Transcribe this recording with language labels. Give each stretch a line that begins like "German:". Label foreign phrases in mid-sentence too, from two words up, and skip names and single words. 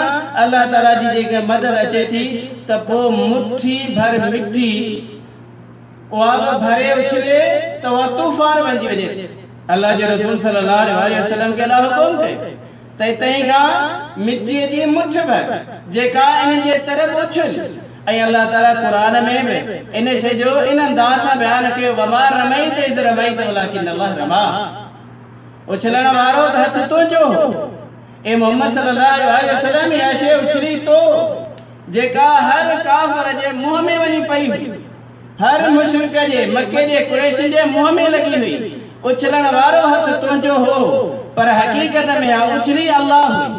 Sindhi: अल्लाह ताला जी जेका मदद अचे थी त पोइ मुट्ठी भर मिट्टी उहा बि भरे उछले त उहा तूफ़ान बणिजी वञे थी। अल्लाह जे रसूल
Arabic: صلى الله عليه وسلم
Sindhi: खे अल्लाह हुकुम कयो त तंहिं खां मिट्टीअ जी मुठ भर जेका इन जे तरफ़ उछल। ऐं अल्लाह ताला क़ुरान में बि इन शइ जो इन अंदाज़ सां बयानु कयो,
Arabic: وما رميت إذ رميت ولكن الله رمى.
Sindhi: उछलण वारो त हथ तुंहिंजो हो, ए मोहम्मद
Arabic: صلى الله عليه وسلم,
Sindhi: इहा शइ उछली तो जेका हर काफ़िर जे मुंहं में वञी पई हुई, हर मुशरिक जे, मके जे, कुरैश जे मुंहं में लगी हुई। उछलण वारो हथ तुंहिंजो हो, पर हकीकत में आ उछली अल्लाह हुई।